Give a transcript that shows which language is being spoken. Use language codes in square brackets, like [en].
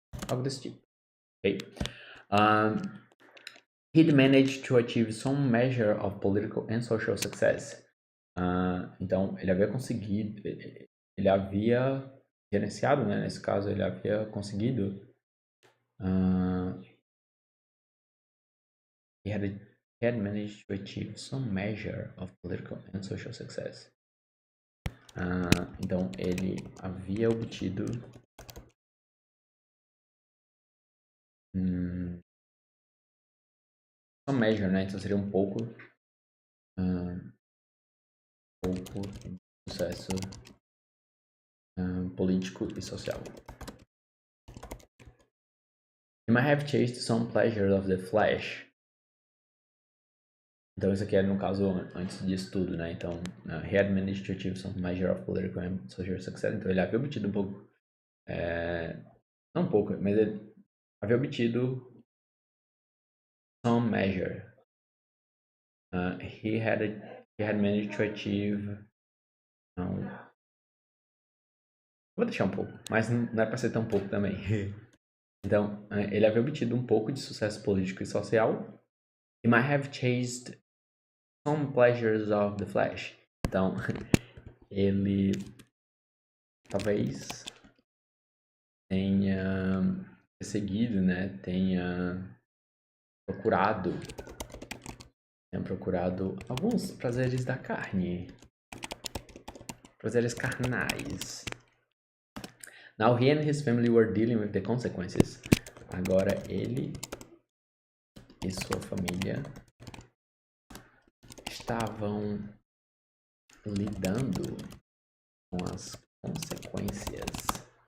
[pt] Algo desse tipo. Ok? [en] He'd managed to achieve some measure of political and social success. [pt] Então, ele havia conseguido, ele havia gerenciado, né? Nesse caso, ele havia conseguido. [en] He had managed to achieve some measure of political and social success. [pt] Então, ele havia obtido [en] some measure, [pt] né? Então, seria um pouco de sucesso político e social. [en] He might have chased some pleasure of the flesh. [pt] Então, isso aqui era no caso antes disso tudo, né? Então, [en] he had managed to achieve some measure of political and social success. [pt] Então, ele havia obtido um pouco, não um pouco, mas ele havia obtido [en] some measure. He had managed to achieve. [pt] Vou deixar um pouco, mas não é para ser tão pouco também. Então, ele havia obtido um pouco de sucesso político e social. [en] He might have chased some pleasures of the flesh. [pt] Então, ele talvez tenha perseguido, né? Tenha procurado alguns prazeres da carne, prazeres carnais. [en] Now he and his family were dealing with the consequences. [pt] Agora ele e sua família estavam lidando com as consequências.